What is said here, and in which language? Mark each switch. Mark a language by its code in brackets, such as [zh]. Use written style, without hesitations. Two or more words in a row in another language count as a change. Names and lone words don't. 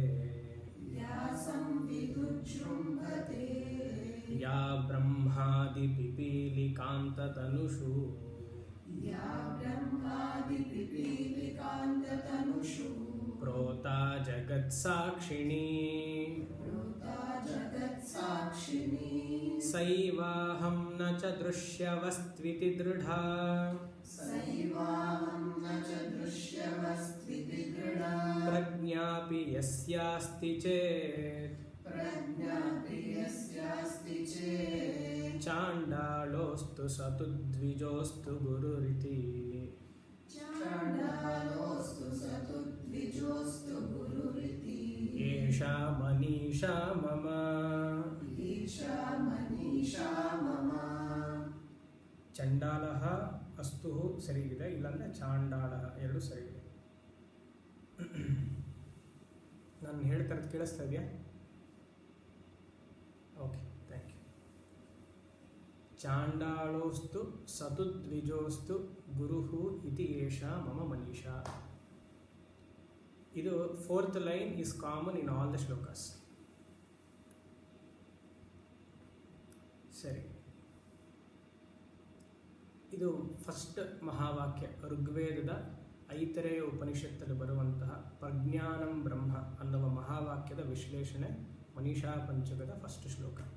[sa] ಯಾ ಬ್ರಹ್ಮಾದಿ ಪಿಪೀಲಿಕಾಂತತನುಷು ಪ್ರೋತಾ ಜಗತ್ಸಾಕ್ಷಿಣೀ ಸೈವಾಹಂ ನ ಚ ದೃಶ್ಯವಸ್ತ್ವಿತಿ ದೃಢಾ ಪ್ರಜ್ಞಾಪಿ ಯಸ್ಯಾಸ್ತಿ ಚೇತ್ ಚಾಂಡಾಳೋಸ್ತು ಸತು ದ್ವಿಜೋಸ್ತು ಗುರುರಿತಿ. ಏಷಾ ಮನೀಷಾ ಮಮ. ಚಂಡಾಲಃ ಅಸ್ತು [kn] ಸರಿಗಿದೆ, ಇಲ್ಲಾಂದರೆ ಚಾಂಡಾಲಃ ಎರಡು ಸರಿಗಿದೆ. ನಾನು ಹೇಳ್ತಾ ಇರೋದು ಕೇಳಿಸ್ತಾ ಇದೆಯಾ? [en] OK, thank you. [sa] ಚಾಂಡಾಳೋಸ್ತು ಸತು ದ್ವಿಜೋಸ್ತು ಗುರುಹು ಇತಿ ಏಷಾ ಮಮ ಮನೀಷಾ. [en] ಇದು 4th line is common in all the shlokas. [kn] ಸರಿ, ಇದು ಫಸ್ಟ್ ಮಹಾವಾಕ್ಯ. ಋಗ್ವೇದದ ಐತರೇಯ ಉಪನಿಷತ್ತಲ್ಲಿ ಬರುವಂತಹ [sa] ಪ್ರಜ್ಞಾನಂ ಬ್ರಹ್ಮ [kn] ಅನ್ನುವ ಮಹಾವಾಕ್ಯದ ವಿಶ್ಲೇಷಣೆ ಮನೀಷಾ ಪಂಚಕದ ಫಸ್ಟ್ ಶ್ಲೋಕ.